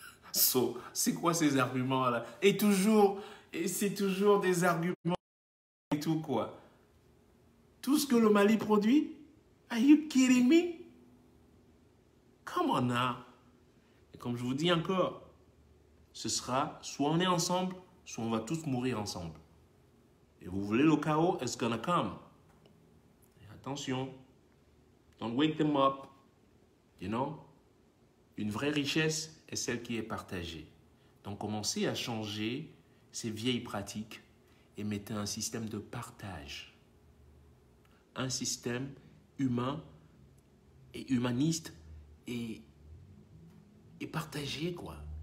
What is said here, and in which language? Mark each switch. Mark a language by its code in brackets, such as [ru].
[fr] So, c'est quoi ces arguments là? Et c'est toujours des arguments et tout quoi. Tout ce que le Mali produit? [en] Are you kidding me? Come on now. [fr] Et comme je vous dis encore, ce sera soit on est ensemble, soit on va tous mourir ensemble. Et vous voulez le chaos, [en] it's gonna come. [fr] Et attention, [en] don't wake them up. You know? [fr] Une vraie richesse est celle qui est partagée. Donc commencez à changer ces vieilles pratiques et mettez un système de partage. Un système humain et humaniste et partagé, quoi.